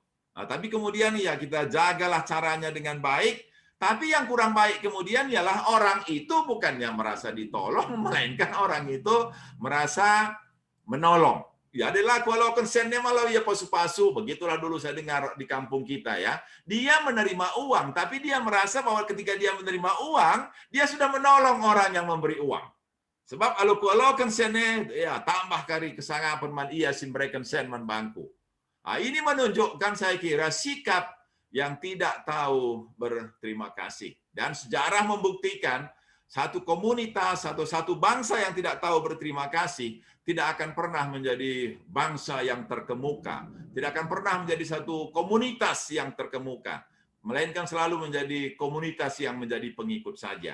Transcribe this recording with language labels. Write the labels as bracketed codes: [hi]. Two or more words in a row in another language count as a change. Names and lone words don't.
[id] Tapi kemudian ya kita jagalah caranya dengan baik, Tapi yang kurang baik kemudian ialah orang itu bukannya merasa ditolong, melainkan orang itu merasa menolong. Ya, adalah kalau konsennya malah ya pasu-pasu, begitulah dulu saya dengar di kampung kita ya. Dia menerima uang, tapi dia merasa bahwa ketika dia menerima uang, dia sudah menolong orang yang memberi uang. Sebab kalau konsennya ya tambah kali [btx] kesangapan man ia simbrekan sen man bangku. [id] Nah, ini menunjukkan saya kira sikap yang tidak tahu berterima kasih. Dan sejarah membuktikan satu komunitas atau satu bangsa yang tidak tahu berterima kasih tidak akan pernah menjadi bangsa yang terkemuka, tidak akan pernah menjadi satu komunitas yang terkemuka, melainkan selalu menjadi komunitas yang menjadi pengikut saja.